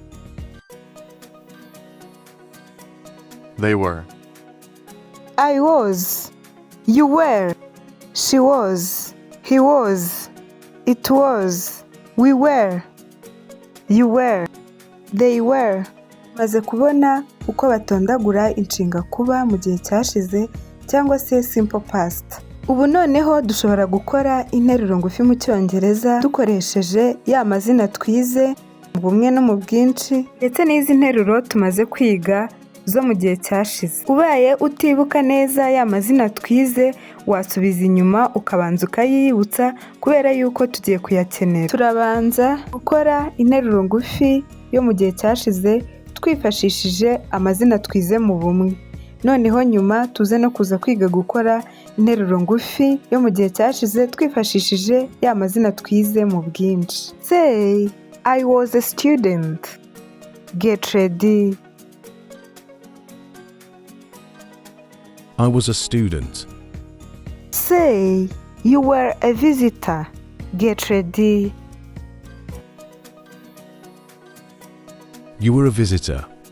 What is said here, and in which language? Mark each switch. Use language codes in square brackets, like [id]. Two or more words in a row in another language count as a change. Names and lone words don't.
[en] They were. I was. You were. She was. He was. It was. We were. You were. They were. [rw] Maze kubona uko batondagura inshinga kuba mu gihe cyashize cyangwa se [en] simple past. [rw] Ubu noneho dushobora gukora interuro ngufi mu Cyongereza dukoresheje ya mazina twize mu bumwe no mu bwinshi ndetse n'izi nteruro tumaze kwiga zo mu gihe cyashize. Ubaye utibuka neza ya mazina twize, wasubiza inyuma ukabanza ukayibutsa kubera yuko tugiye kuyakenera. Turabanza gukora interuro ngufi yo mu gihe cyashize twifashishije amazina twize mu bumwe. Noneho nyuma tuze no kuza kwiga gukora interuro ngufi yo mu gihe cyashize twifashishije ya mazina twize mu bwinshi. [en] Say, I was a student. Get ready. I was a student. Say, you were a visitor. Get ready. You were a visitor.